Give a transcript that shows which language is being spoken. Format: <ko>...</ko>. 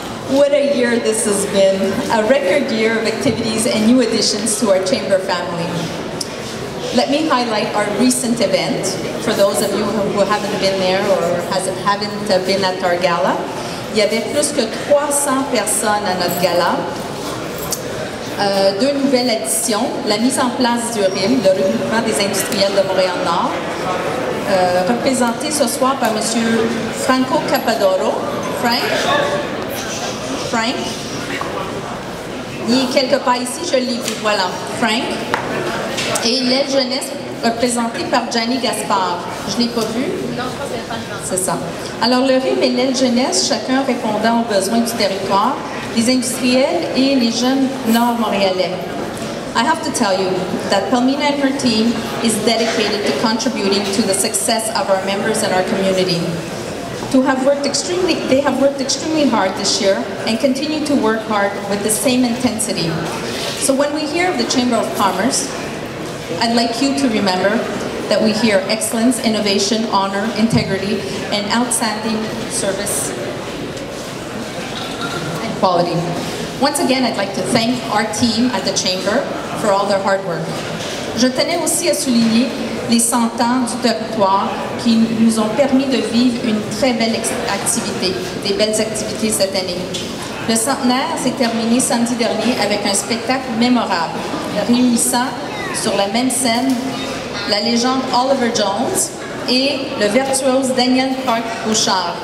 <en>What a year this has been, a record year of activities and new additions to our Chamber family. Let me highlight our recent event, for those of you who haven't been there or haven't been at our gala.</en> <fr>Il y avait plus que 300 personnes à notre gala. Deux nouvelles additions, la mise en place du RIM, le regroupement des industriels de Montréal-Nord, représenté ce soir par M. Franco Capadoro. Frank, il est quelque part ici, je l'ai vu, voilà, Frank. Et l'aile jeunesse représentée par Gianni Gaspard. Je ne l'ai pas vu? Non, je pense que c'est pas. C'est ça. Alors, le RIM et l'aile jeunesse, chacun répondant aux besoins du territoire, les industriels et les jeunes nord-montréalais.</fr> <en>I have to tell you that Palmina and her team is dedicated to contributing to the success of our members and our community. They have worked extremely hard this year and continue to work hard with the same intensity. So when we hear of the Chamber of Commerce, I'd like you to remember that we hear excellence, innovation, honor, integrity, and outstanding service and quality. Once again, I'd like to thank our team at the Chamber for all their hard work.</en> <fr>Je tenais aussi à souligner les 100 ans du territoire qui nous ont permis de vivre une très belle activité, des belles activités cette année. Le centenaire s'est terminé samedi dernier avec un spectacle mémorable, réunissant sur la même scène la légende Oliver Jones et le virtuose Daniel Clark-Bouchard.</fr>